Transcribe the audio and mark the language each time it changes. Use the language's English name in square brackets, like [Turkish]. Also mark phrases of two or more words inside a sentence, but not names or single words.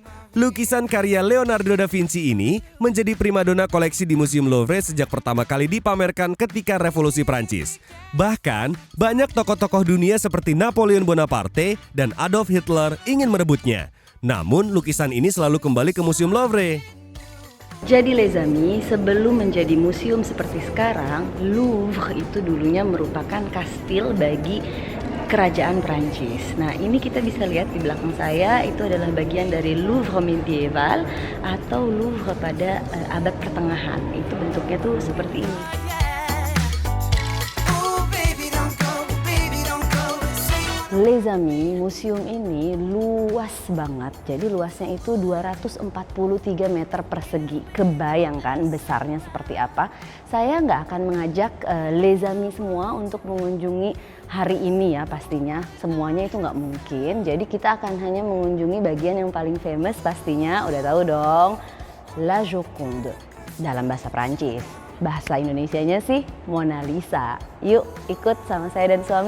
[Indonesian] Lukisan karya Leonardo da Vinci ini menjadi primadona koleksi di Museum Louvre sejak pertama kali dipamerkan ketika Revolusi Prancis. Bahkan, banyak tokoh-tokoh dunia seperti Napoleon Bonaparte dan Adolf Hitler ingin merebutnya. Namun, lukisan ini selalu kembali ke Museum Louvre. Jadi [French] les amis, [Indonesian] sebelum menjadi museum seperti sekarang, Louvre itu dulunya merupakan kastil bagi kerajaan Prancis. Nah, ini kita bisa lihat di belakang saya, itu adalah bagian dari Louvre Medieval atau Louvre pada abad pertengahan. Itu bentuknya tuh seperti ini. [French] Les amis, [Indonesian] museum ini luas banget. Jadi luasnya itu 243 meter persegi. Kebayangkan besarnya seperti apa? Saya nggak akan mengajak [French] les amis [Indonesian] semua untuk mengunjungi hari ini ya pastinya. Semuanya itu nggak mungkin. Jadi kita akan hanya mengunjungi bagian yang paling famous pastinya. Udah tahu dong, La Joconde dalam bahasa Prancis. Bahasa Indonesianya sih Mona Lisa. Yuk ikut sama saya dan suami.